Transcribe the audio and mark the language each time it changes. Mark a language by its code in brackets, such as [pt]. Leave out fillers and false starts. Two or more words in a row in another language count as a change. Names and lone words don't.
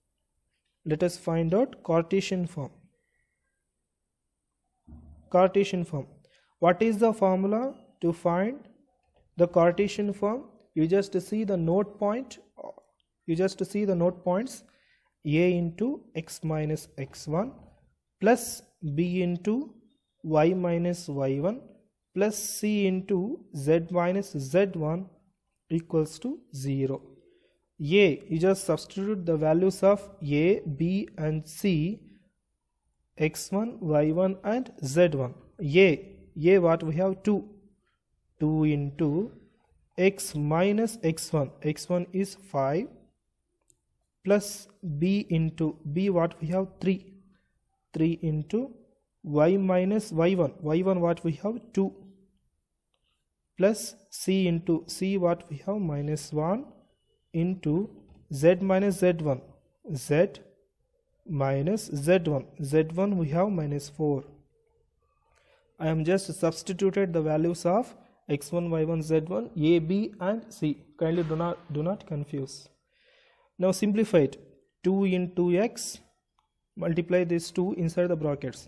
[en] Cartesian form. What is the formula to find the Cartesian form? You just see the node point. You just see the node points a into x minus x1 plus b into y minus y1 plus c into z minus z1 equals to 0. A, you just substitute the values of a, b and c, x1, y1 and z1. A what we have, 2 into x minus x1, x1 is 5 plus b into b what we have, 3 into y minus y1, y1 what we have, 2 plus c into c what we have, minus 1 into z minus z1, z minus z1, z1 we have minus 4. I am just substituted the values of x1, y1, z1, a, b and c. Kindly do not confuse. Now simplify it. 2 into x, multiply this 2 inside the brackets.